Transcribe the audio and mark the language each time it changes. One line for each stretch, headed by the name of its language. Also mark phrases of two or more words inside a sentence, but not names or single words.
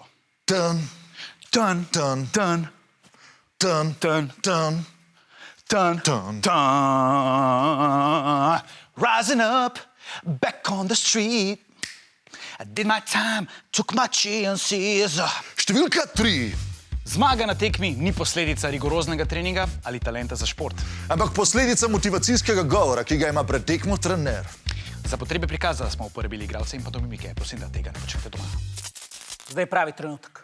English: Tan, Tan, tan, tan, tan, tan, tan. tan, Tan. tan. Rising up, back on the street. I did my time, took my chances.
Slovenian: Številka 3. Zmaga na tekmi ni posledica rigoroznega treninga ali talenta za šport. Ampak posledica motivacijskega govora, ki ga ima pred tekmo trener. Za potrebe prikaza smo uporabili igralce in pantomimike. Prosim, da tega ne počnete doma. Zdaj je pravi trenutek.